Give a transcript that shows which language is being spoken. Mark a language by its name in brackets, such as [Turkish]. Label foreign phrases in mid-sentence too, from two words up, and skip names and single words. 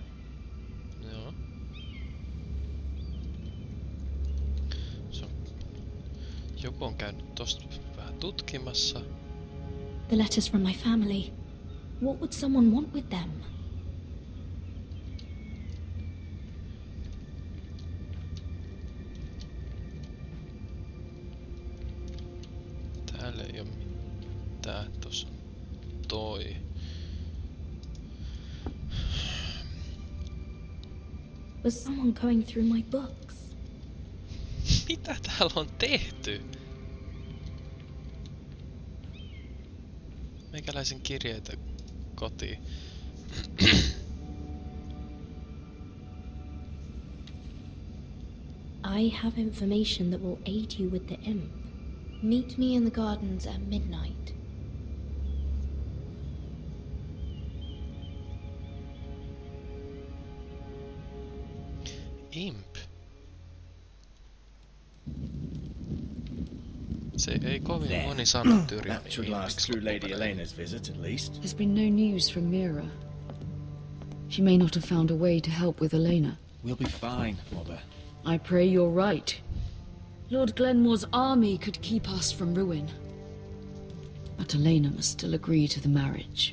[Finnish] Joo. Joku on käynyt tosta vähän tutkimassa. [English] The letters from my family. What would someone want with them? [Finnish] Täällä ei oo mitään. Tossa on toi. [English] Was someone going through my books? [Finnish] Mitä täällä on tehty? Meikäläisen kirjeitä kotiin. [English] I have information that will aid you with the imp. Meet me in the gardens at midnight. Imp. [Finnish] Se ei kovin moni sana Tyrion [English] That should last through Lady Elena's visit, at least. There's been no news from Mira. She may not have found a way to help with Elena. We'll be fine, Mother. I pray you're right. Lord Glenmore's army could keep us from ruin. But Elena must still agree to the marriage.